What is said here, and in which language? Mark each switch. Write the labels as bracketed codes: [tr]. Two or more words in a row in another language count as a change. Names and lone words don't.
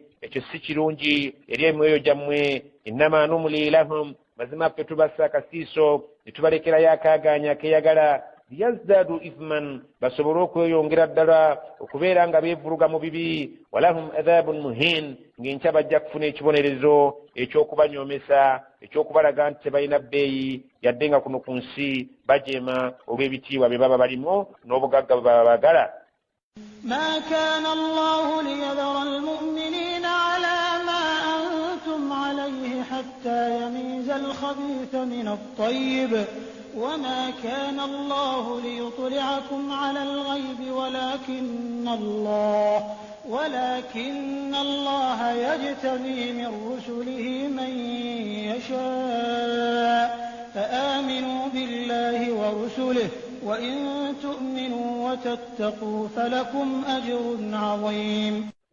[lg] Ekyo si kirungi eri emyoyo gyammwe. [ar] إنما نملي لهم, [lg] mazima ffe tubassa akasiiso ne tubalekerayo akaaganya akeyagala, [ar] ليزدادوا إثما, [lg] basobole okweyongera ddala okubeera nga beevuruga mu bibi. [ar] ولهم عذاب مهين, [lg] ng'enkya bajja kufuna ekibonerezo eky'okubanyoomesa, eky'okubalaga nti tebalina bbeeyi yadde nga kuno ku nsi bajeema olw'ebitiibwa bye baba balimu n'obugagga bwe baba baagala. [ar] ما كان الله ليذر المؤمنين على ما أنتم عليه حتى يميز الخبيث من الطيب وما كان الله ليطلعكم على الغيب ولكن الله يجتبي من رسله من يشاء فآمنوا بالله ورسله وإن تؤمنوا وتتقوا فلكم أجر عظيم.